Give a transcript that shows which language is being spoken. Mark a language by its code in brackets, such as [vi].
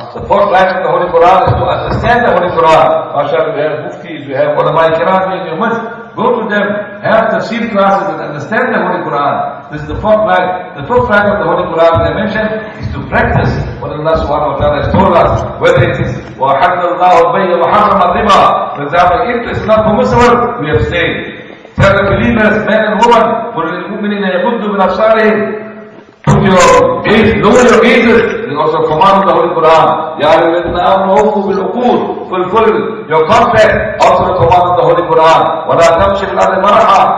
[en] The fourth right of the Holy Quran is to understand the Holy Quran. MashaAllah, we have muftis, we have ulama kiram in your midst. Go to them, have tafsir classes and understand the Holy Quran. This is the fourth right. The fifth right of the Holy Quran, as I mentioned, is to practice what Allah subhanahu wa ta'ala has told us. Whether it is [ar] وَحَلَّ اللَّهُ الْبَيْءَ وَحَرَّمَ الرِّبَى. [en] For example, if it is not permissible, we abstain. Tell the believers, men and women, [ar] قُلْ لِلْمُؤْمِنِينَ يَغُضُّوا مِنْ أَبْصَارِهِمْ. [en] Put your gaze, lower your gazes. There is also a command of the Holy Quran. [ar] يَا أَيُّهَا الَّذِينَ آمَنُوا أَوْفُوا بِالْعُقُودِ. [en] Fulfill your contract. Also the command of the Holy Quran. [ar] وَلَا تَمْشِ فِي الْأَرْضِ مَرَحًا.